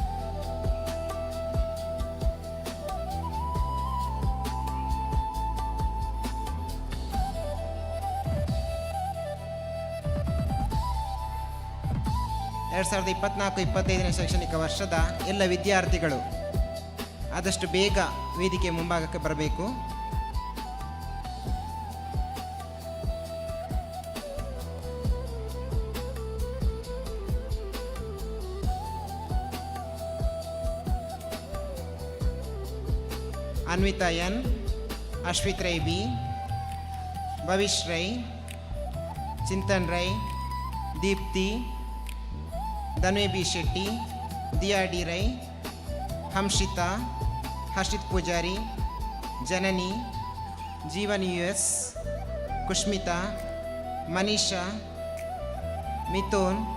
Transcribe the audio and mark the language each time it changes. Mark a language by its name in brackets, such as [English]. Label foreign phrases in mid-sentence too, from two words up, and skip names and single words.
[Kannada] ಎರಡು 2024-25 ಶೈಕ್ಷಣಿಕ ವರ್ಷದ ಎಲ್ಲ ವಿದ್ಯಾರ್ಥಿಗಳು ಆದಷ್ಟು ಬೇಗ ವೇದಿಕೆ ಮುಂಭಾಗಕ್ಕೆ ಬರಬೇಕು. ಅನ್ವಿತಾ N, ಅಶ್ವಿತ್ ರೈ B, ಭವಿಷ್ ರೈ, ಚಿಂತನ್ ರೈ, ದೀಪ್ತಿ, ಧನ್ವಿ B ಶೆಟ್ಟಿ, ದಿಯಾ ಡಿ ರೈ, ಹಂಶಿತಾ, ಹರ್ಷಿತ್ ಪೂಜಾರಿ, ಜನನಿ, ಜೀವನ್ US, ಕುಷ್ಮಿತಾ, ಮನೀಷಾ, ಮಿಥುನ್,